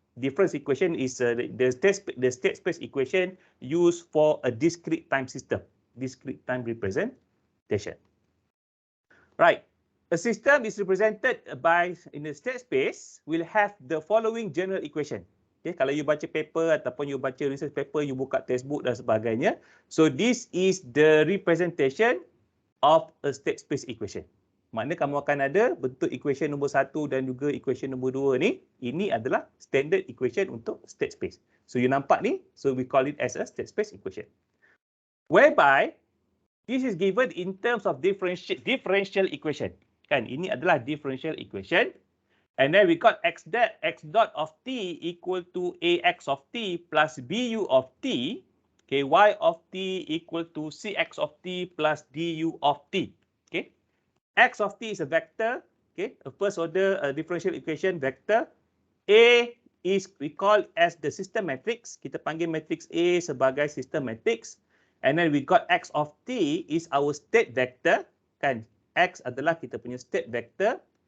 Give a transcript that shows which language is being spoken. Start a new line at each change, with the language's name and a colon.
English: Difference equation is the state space equation used for a discrete time system, discrete time representation. Right. A system is represented by, in the state space, will have the following general equation.
Malay: Okay, kalau you baca paper ataupun you baca research paper, you buka textbook dan sebagainya.
English: So this is the representation of a state space equation.
Malay: Maknanya kamu akan ada bentuk equation nombor 1 dan juga equation nombor 2 ni. Ini adalah standard equation untuk state space.
English: So
Malay: you nampak ni,
English: so we call it as a state space equation. Whereby this is given in terms of differential equation.
Malay: Kan, ini adalah differential equation.
English: And then we got x dot of t equal to ax of t plus bu of t. Okay, y of t equal to cx of t plus du of t. Okay, x of t is a vector. Okay, a first order differential equation vector. A is we call as the system matrix.
Malay: Kita panggil matrix A sebagai system matrix.
English: And then we got x of t is our state vector.
Malay: Kan, x adalah kita punya state vector.